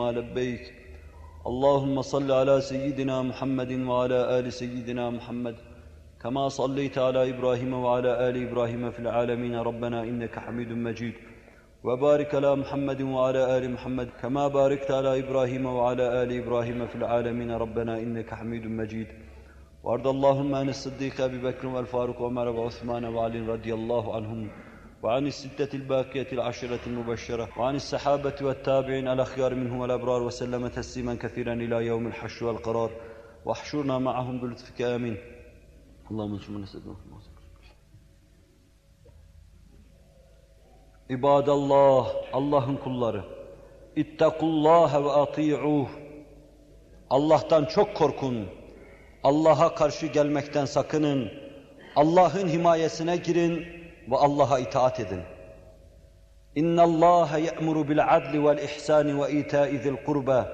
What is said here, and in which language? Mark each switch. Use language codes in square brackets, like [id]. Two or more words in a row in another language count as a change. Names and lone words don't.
[ar] لبيك اللهم صل على سيدنا محمد وعلى آل سيدنا محمد كما صليت على إبراهيم وعلى آل إبراهيم في العالمين ربنا إنك حميد مجيد وبارك على محمد وعلى آل محمد كما باركت على إبراهيم وعلى آل إبراهيم في العالمين ربنا إنك حميد مجيد وارض اللهم عن الصديق أبي بكر والفاروق وعمر وعثمان وعلي رضي الله عنهم وعن الستة الباقية العشرة المبشرة وعن السحابة والتابعين الأخيار منهم والأبرار وسلم تسليما كثيرا إلى يوم الحشر والقرار واحشرنا معهم بلطفك آمين اللهم انصر من نسألك İbadallah, [tr] Allah'ın kulları, [ar] اتقوا الله وأطيعوه. [tr] Allah'tan çok korkun, Allah'a karşı gelmekten sakının, Allah'ın himayesine girin ve Allah'a itaat edin. [ar] إن الله يأمر بالعدل والإحسان وإيتاء ذي القربى.